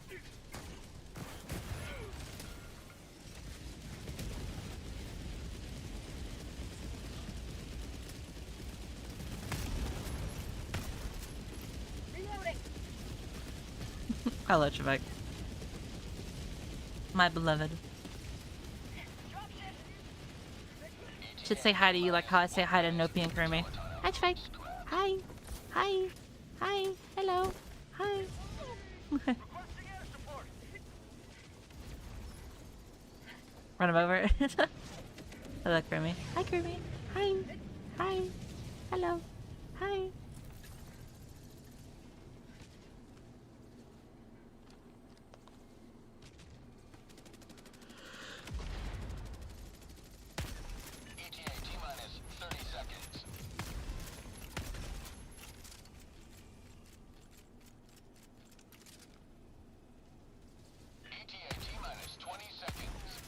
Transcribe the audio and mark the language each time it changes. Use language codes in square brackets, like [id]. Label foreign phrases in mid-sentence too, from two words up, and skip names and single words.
[en] Reloading. Hello, Trebek. My beloved. Should say hi to you like how I say hi to Nopi and Grimmy. Hi, Trebek. Hi. Hi. Hi. Hello. Hi. Requesting air support. Run him over. Hello, Grimmy. Hi, Grimmy. Hi. Hi. Hello. Hi. ETA T-minus 30 seconds. ETA T-minus 20 seconds.